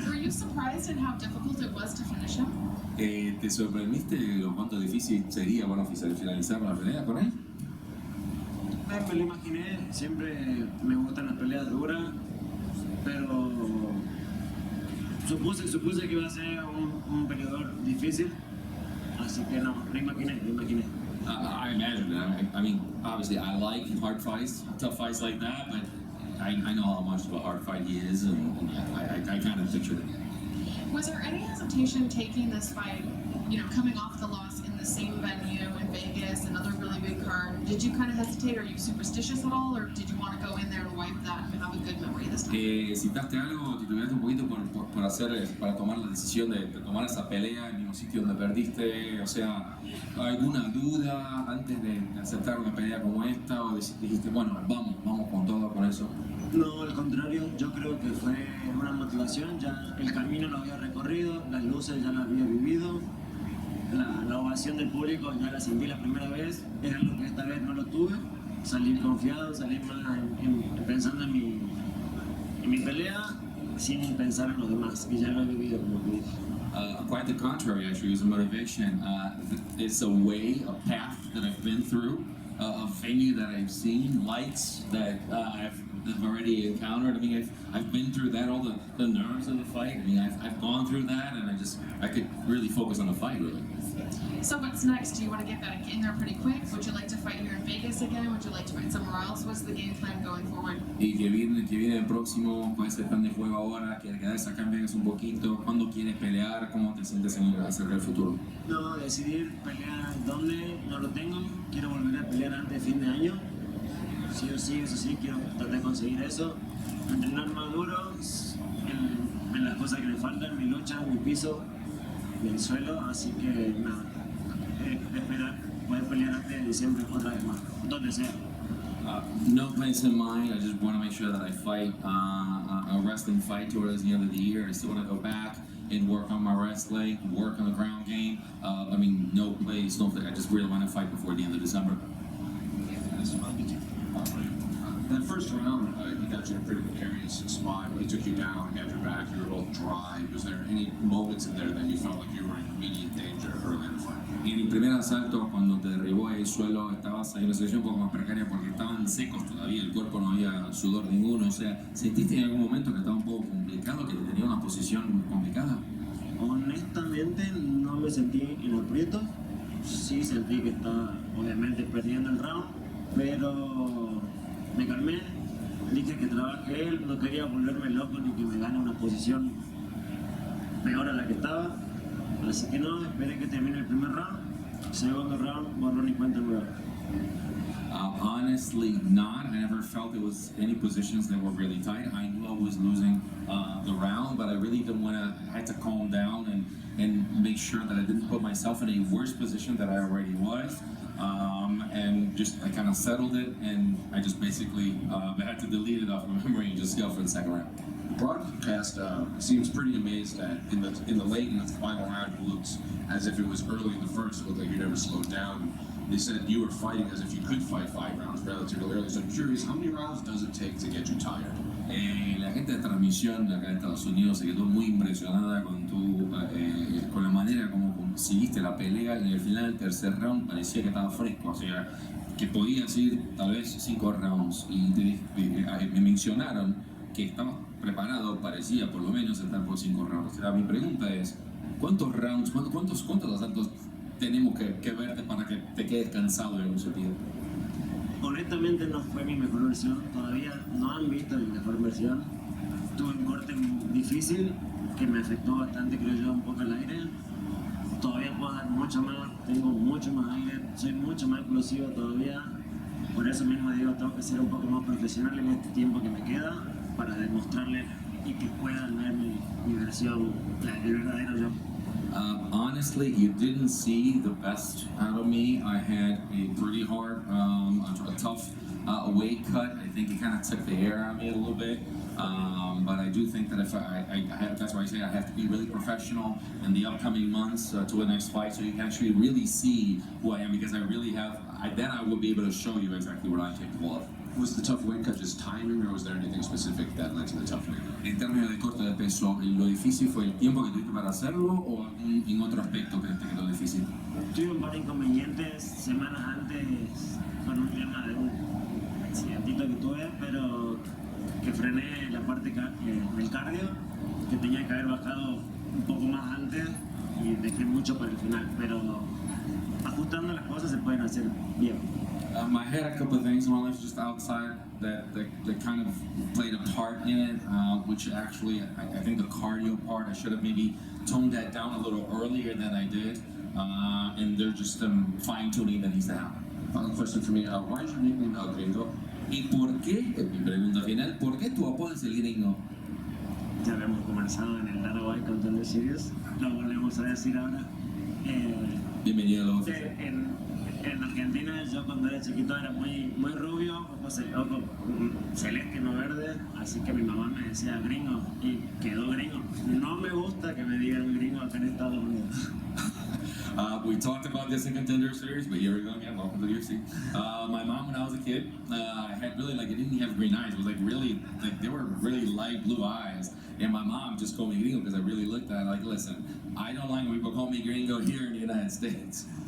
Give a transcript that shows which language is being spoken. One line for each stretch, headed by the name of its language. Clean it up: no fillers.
English: Were you surprised at how difficult it was to finish him?
Spanish: ¿Te sorprendiste lo cuánto difícil sería finalizar la pelea con él? Me lo imaginé, siempre me gustan las peleas duras, pero supuse que iba a ser un peleador difícil, así que no, lo imaginé.
English: I imagine that. I mean, obviously, I like hard fights, tough fights like that, but I know how much of a hard fight he is, and I kind of pictured it. Was there any hesitation taking this fight, coming off the loss in the same venue in Vegas, another really big card? Did you kind of hesitate? Are you superstitious at all, or did you want to go in there and wipe that and have a good memory this time?
Spanish: ¿Citaste algo, titubeaste un poquito para tomar la decisión de tomar esa pelea en el mismo sitio donde perdiste? O sea, ¿alguna duda antes de aceptar una pelea como esta? ¿O dijiste, bueno, vamos con todo con eso? No, al contrario, yo creo que fue una motivación, ya el camino lo había recorrido, las luces ya las había vivido, la ovación del público ya la sentí la primera vez, es algo que esta vez no lo tuve, salí confiado, salí más pensando en mi pelea, sin pensar en los demás, y ya lo he vivido como que dije.
English: Quite the contrary, actually, it was a motivation. It's a way, a path that I've been through, a venue that I've seen, lights that I've already encountered. I mean, I've been through that, all the nerves of the fight. I mean, I've gone through that, and I could really focus on the fight, really. So what's next? Do you want to get back in there pretty quick? Would you like to fight here in Vegas again? Would you like to fight somewhere else? What's the game plan going forward?
Spanish: Y que viene el próximo, ¿cuál es el plan de juego ahora? ¿Quieres quedarse acá en Vegas un poquito? ¿Cuándo quieres pelear? ¿Cómo te sientes acerca del futuro? No, decidir pelear dónde, no lo tengo. Quiero volver a pelear antes de fin de año. Sí o sí, eso sí, quiero tratar de conseguir eso. Entrenar más duro en las cosas que me faltan, mi lucha, mi piso, mi suelo. Así que nada, esperar poder pelear antes de diciembre otra vez más, donde sea.
English: No plans in mind. I just want to make sure that I fight a wrestling fight towards the end of the year. I still want to go back and work on my wrestling, work on the ground game. I mean, no place, no thing. I just really want to fight before the end of December. That first round, he got you in a pretty precarious spot. He took you down, had your back, you were both dry. Was there any moments in there that you felt like you were in immediate danger early in the fight?
Spanish: En el primer asalto, cuando te derribó el suelo, estabas en una situación un poco más precaria porque estaban secos todavía, el cuerpo no había sudor ninguno. O sea, ¿sentiste en algún momento que estaba un poco complicado, que tenía una posición complicada? Honestamente, no me sentí en aprieto. Sí sentí que estaba, obviamente, perdiendo el round, pero me calmé, dije que trabajé él, no quería volverme loco ni que me gane una posición peor a la que estaba, así que no, esperé que termine el primer round, segundo round, borrón y cuenta nueva.
English: Honestly, not. I never felt there was any positions that were really tight. I knew I was losing the round, but I really didn't want to. I had to calm down and make sure that I didn't put myself in a worse position that I already was. And just I kind of settled it, and I just basically had to delete it off my memory and just go for the second round. Broadcast seems pretty amazed that in the late in the final round it looks as if it was early in the first. It looked like you never slowed down. They said you were fighting as if you could fight 5 rounds relatively early. So I'm curious, how many rounds does it take to get you tired?
Spanish: La gente de transmisión de acá de Estados Unidos se quedó muy impresionada con la manera como conseguiste la pelea, y en el final del tercer round parecía que estaba fresco, o sea, que podías ir tal vez 5 rounds, y me mencionaron que estabas preparado, parecía por lo menos estar por 5 rounds. O sea, mi pregunta es, ¿cuántos rounds, cuántos asaltos tenemos que verte para que te quedes cansado en algún sentido? Honestamente no fue mi mejor versión, todavía no han visto mi mejor versión. Tuve un corte difícil que me afectó bastante, creo yo, un poco el aire. Todavía puedo dar mucho más, tengo mucho más aire, soy mucho más explosivo todavía. Por eso mismo digo, tengo que ser un poco más profesional en este tiempo que me queda para demostrarles y que puedan ver mi versión, el verdadero yo.
English: Honestly, you didn't see the best out of me. I had a pretty hard, a tough weight cut. I think it kind of took the air out of me a little bit. But I do think that if that's why I say I have to be really professional in the upcoming months to the next fight, so you can actually really see who I am, because I really have. Then I will be able to show you exactly what I'm capable of. Was the tough weight cut just timing, or was there anything specific that led to the tough weight?
Spanish: En términos de corte de peso, ¿lo difícil fue el tiempo que tuviste para hacerlo o en otro aspecto que te quedó difícil? Tuve un par de inconvenientes semanas antes con un tema de un accidentito que tuve, pero que frené la parte del cardio, que tenía que haber bajado un poco más antes y dejé mucho para el final, pero ajustando las cosas se pueden hacer bien.
English: I had a couple of things in my life just outside that kind of played a part in it, which actually, I think the cardio part, I should have maybe toned that down a little earlier than I did, and there's just some fine-tuning that needs to happen. Final question for me, why is your nickname El Gringo?
Spanish: ¿Y por qué, mi pregunta final, por qué tu apodo es el gringo? Ya habíamos conversado en el largo y con Todos Series, lo volvemos a decir ahora. Bienvenido a los... En Argentina yo cuando era chiquito era muy rubio, ojo celeste no verde, así que mi mamá me decía gringo y quedó gringo. No me gusta que me digan gringo acá en Estados Unidos.
English: We talked about this in Contender Series, but here we go again. Welcome to the UFC. My mom, when I was a kid, I had really I didn't have green eyes. It was they were really light blue eyes. And my mom just called me gringo because I really looked at it listen, I don't like when people call me gringo here in the United States.